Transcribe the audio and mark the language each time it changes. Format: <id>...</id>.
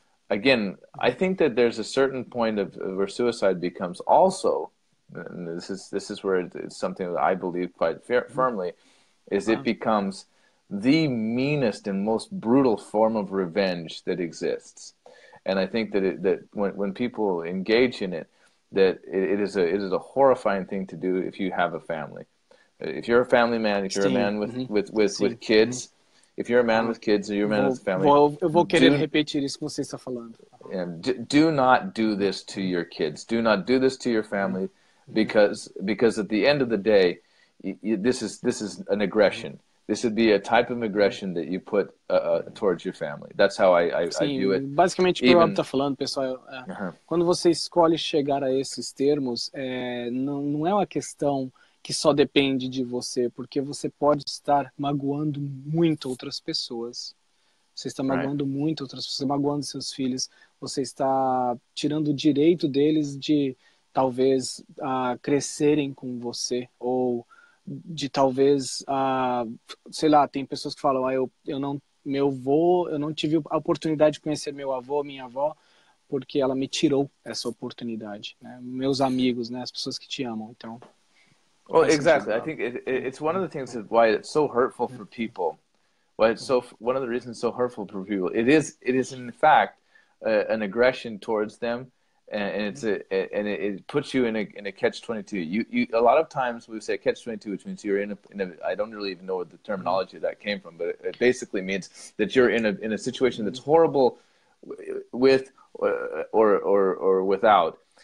<en>Again, I think that there's a certain point where suicide becomes also, and this is where it's something that I believe quite firmly, is it becomes the meanest and most brutal form of revenge that exists. And I think that when people engage in it, that it is a horrifying thing to do if you have a family. If you're a family man, if you're a man with kids, if you're a man with kids or you're a man with a family,</en> <pt>eu vou querer repetir isso que você está falando.</pt> <en>Do not do this to your kids. Do not do this to your family, because at the end of the day, this is an aggression. This would be a type of aggression that you put towards your family. That's how I view it.</en> <pt>Basicamente, o que o Rob está falando, pessoal, quando você escolhe chegar a esses termos, não é uma questão que só depende de você, porque você pode estar magoando muito outras pessoas. Você está magoando muito outras pessoas, magoando seus filhos. Você está tirando o direito deles de, talvez, crescerem com você, ou de talvez, sei lá, tem pessoas que falam, eu não tive a oportunidade de conhecer meu avô, minha avó, porque ela me tirou essa oportunidade, né? Meus amigos, né? As pessoas que te amam, então.</pt> <en>Well, exactly. I think it's one of the things that why it's so hurtful for people. Why it's one of the reasons it's so hurtful for people. It is in fact an aggression towards them. And it puts you in a catch-22. You a lot of times we say catch-22, which means you're in a I don't really even know what the terminology of that came from, but it basically means that you're in a situation that's horrible with or without.</en>